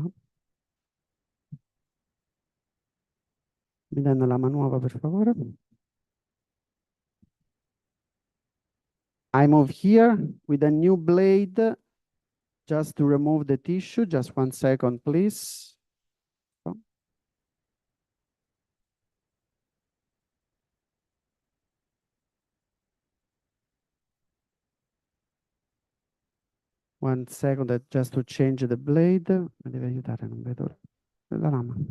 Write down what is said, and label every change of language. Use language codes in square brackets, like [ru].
[it] Mi danno lama nuova, per favore. [en] I move here with a new blade just to remove the tissue. Just 1 second, please. Oh. 1 second, just to change the blade. [it] Mi deve aiutare, non vedo la lama.